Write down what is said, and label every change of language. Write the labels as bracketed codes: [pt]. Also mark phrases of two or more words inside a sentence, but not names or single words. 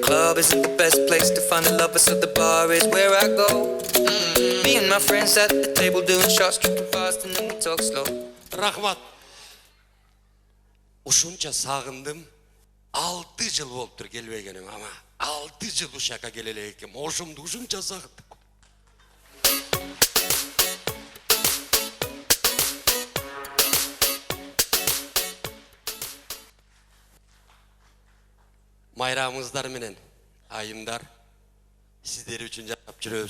[en] club isn't the best place to find a lover, so the bar is where I go. Me and my friends at the table doing shots, tripping fast and then we talk slow. [ky] Рахмат. Ушунча сагындым. 6 жыл болуптур келбегеним, ама 6 жыл ушака келе элек экем. Ошумду ушунча сагындым. Майрамыңыздар менен айымдар сиздер үчүн жашап жүрөбүз.